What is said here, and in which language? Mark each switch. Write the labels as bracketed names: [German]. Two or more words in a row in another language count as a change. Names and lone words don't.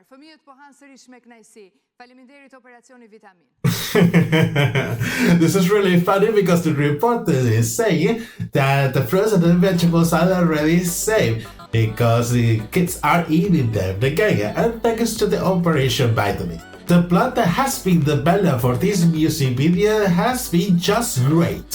[Albanian] Fëmijët po hanë sërish me kënaqësi. Faleminderit operacioni vitamin. [English] This is really funny because the reporter is saying that the fruits and the vegetables are already safe because the kids are eating them again, and thanks to the Operation Vitamin. The plot that has been developed for this music video has been just great.